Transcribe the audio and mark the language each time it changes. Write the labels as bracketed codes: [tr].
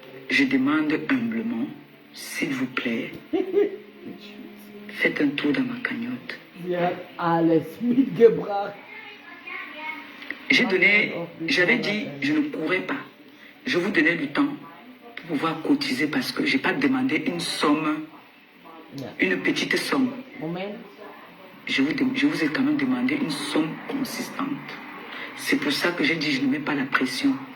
[fr] Je demande humblement, s'il vous plaît, faites un tour dans ma cagnotte. [de] Sie hat alles mitgebracht. [fr] J'avais dit, je ne pourrais pas. Je vous donnais du temps pour pouvoir cotiser parce que je n'ai pas demandé une somme, une petite somme. Moment. Je vous ai quand même demandé une somme consistante. C'est pour ça que j'ai dit, je ne mets pas la pression.